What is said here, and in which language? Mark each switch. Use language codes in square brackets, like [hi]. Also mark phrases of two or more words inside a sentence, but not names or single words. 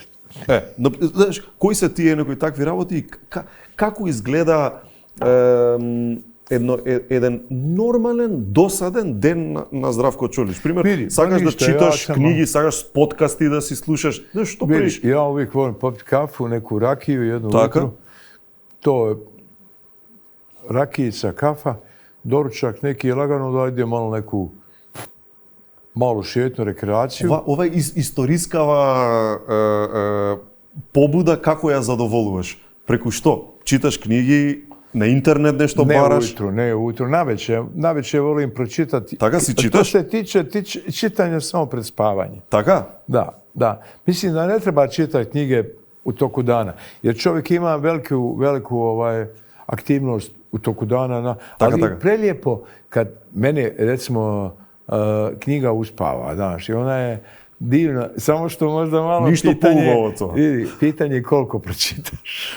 [mk] знаеш, кои се тие некои такви работи и како изгледа еден нормален, досаден ден на Здравко Чолич? Пример, сакаш да читаш книги, сакаш подкасти да си слушаш, знаеш, што правиш? [sr] Ја увек волам попити кафу, неку ракiju, jednu [mk] Така? [sr] To je rakijica, kafa, doručak neki lagano da ide malo neku malu šetnu rekreaciju. [mk] Ова историскава побуда како ја задоволуваш? Преку што? Читаш книги, на интернет нешто бараш? [sr] Ne ujutro, navečer volim pročitati. [mk] Така си читаш? [sr] To se tiče čitanja samo pred spavanje. [mk] Така? [sr] Da. Mislim da ne treba čitati knjige u toku dana, jer čovjek ima veliku aktivnost u toku dana, ali je prelijepo kad mene, recimo, knjiga uspava, znaš, i ona je divna, samo što možda malo pitanje koliko pročitaš.